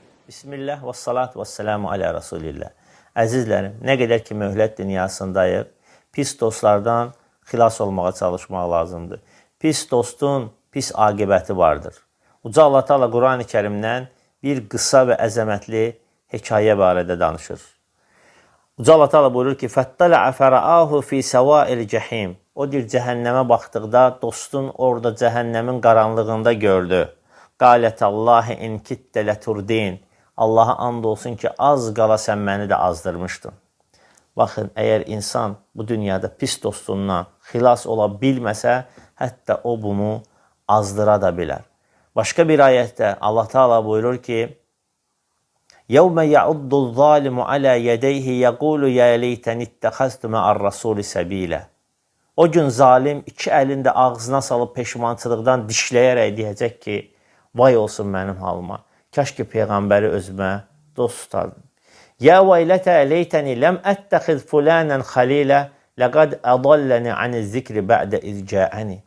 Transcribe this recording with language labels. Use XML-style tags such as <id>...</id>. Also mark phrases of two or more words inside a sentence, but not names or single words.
<ar>بسم الله والصلاة والسلام على رسول الله.</ar> <az>Əzizlərim, nə qədər ki möhlət dünyasındayıq, pis dostlardan xilas olmağa çalışmaq lazımdır. Pis dostun pis aqibəti vardır. Uca Allah Teala Qur'an-ı Kərimdən bir qısa və əzəmətli hekayə barədə danışır. Uca Allah Teala buyurur ki,</az> <ar>فَاتَّلَعَ فَرَآهُ فِي سَوَاءِ الْجَحِيمِ</ar> <az>O deyir, cəhənnəmə baxdıqda dostun orada cəhənnəmin qaranlığında gördü.</az> <ar>قال تالله إن كدت لتردين</ar> <az>Allaha and olsun ki, az qala sən məni də azdırmışdın. Baxın, əgər insan bu dünyada pis dostundan xilas ola bilməsə, hətta o bunu azdıra da bilər. Başqa bir ayətdə Allah Teala buyurur ki,</az> <ar>يَوْمَ يَعُدُّ الظَّالِمُ عَلَى يَدَيْهِ يَقُولُ يَا لَيْتَنِ اتَّخَذْتُ مَعَ الرَّسُولِ سَبِيلًا</ar> <az>O gün zalim iki əlini də ağzına salıb peşmançılıqdan dişləyərək deyəcək ki, vay olsun mənim halıma. Kaş ki Peyğəmbəri özümə dost tutardım.</az> <ar>يا ويلتى ليتني لم أتخذ فلانا خليلا لقد أضلني عن الذكر بعد إذ جاءني.</ar>